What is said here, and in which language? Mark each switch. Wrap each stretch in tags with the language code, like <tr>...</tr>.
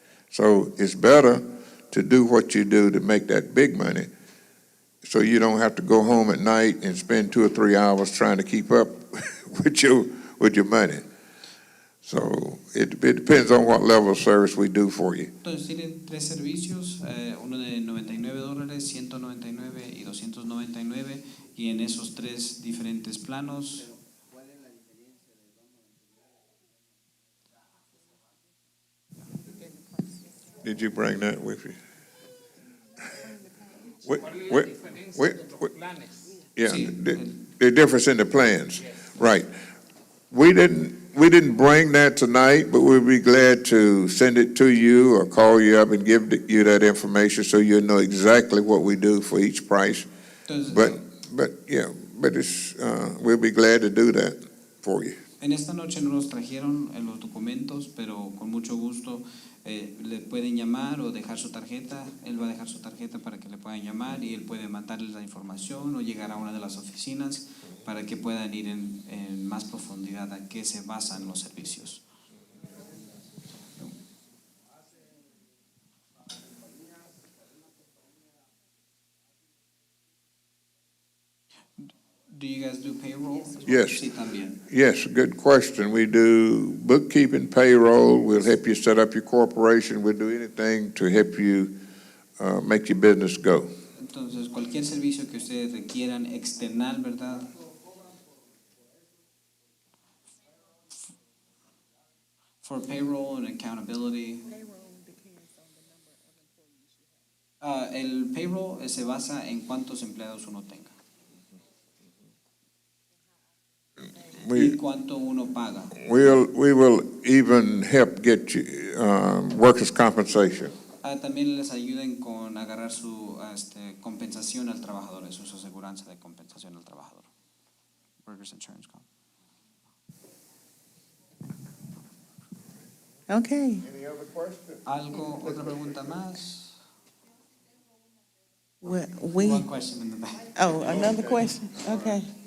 <en>So it's better to do what you do to make that big money so you don't have to go home at night and spend 2 or 3 hours trying to keep up with your money. So it depends on what level of service we do for you.</en> <es>Entonces tienen tres servicios, uno de $99, 199 y 299, y en esos tres diferentes planos.</es> <en>Did you bring that with you?</en> <es>¿Cuál es la diferencia de los planes?</es> <en>Yeah,</en> <es>Sí.</es> <en>the difference in the plans, right. We didn't bring that tonight, but we'd be glad to send it to you or call you up and give you that information so you know exactly what we do for each price.</en> <es>Entonces,</es> <en>But it's, we'll be glad to do that for you.</en> <es>en esta noche no los trajeron en los documentos, pero con mucho gusto le pueden llamar o dejar su tarjeta. Él va a dejar su tarjeta para que le puedan llamar y él puede mandarles la información o llegar a una de las oficinas para que puedan ir en más profundidad a qué se basan los servicios.</es> <en>Do you guys do payroll? Yes.</en> <es>Sí, también.</es> <en>Yes, good question. We do bookkeeping, payroll. We'll help you set up your corporation. We'll do anything to help you make your business go.</en> <es>Entonces, cualquier servicio que ustedes requieran external, ¿verdad?</es> <en>For payroll and accountability.</en> <es>El payroll se basa en cuántos empleados uno tenga y cuánto uno paga.</es> <en>We will even help get you workers' compensation.</en> <es>También les ayuden con agarrar su compensación al trabajador, eso es su aseguranza de compensación al trabajador.</es> <en>Workers Insurance Comp. Okay. Any other questions?</en> <es>Otra pregunta más?</es> <en>One question in the back. Oh, another question? Okay.</en>